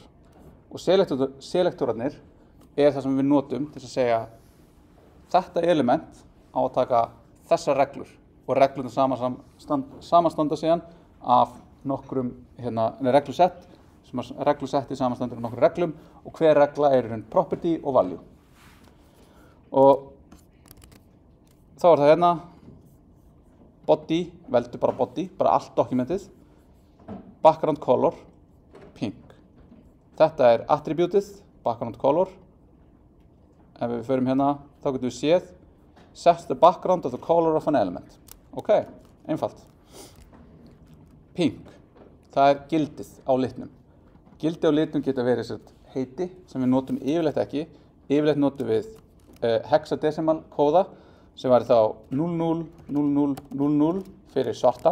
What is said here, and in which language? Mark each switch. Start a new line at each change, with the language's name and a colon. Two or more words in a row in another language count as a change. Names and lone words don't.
Icelandic: Og selektorarnir er það sem við notum til að segja þetta element á að taka þessar reglur og reglurnar samanstanda síðan af nokkrum reglusett sem að reglusetti samanstandur af nokkrum reglum og hver regla er property og value. Og þá er það hérna body, veldu bara body, bara allt dokumentið,
English: background color, pink.
Icelandic: Þetta er attributið,
English: background color.
Icelandic: Ef við förum hérna, þá getum við séð,
English: set the background of the color of an element.
Icelandic: Ok, einfalt. Pink, það er gildið á litnum. Gildið á litnum geta verið heiti sem við notum yfirleitt ekki. Yfirleitt notum við hexadecimal kóða sem væri þá 000000 fyrir svartan.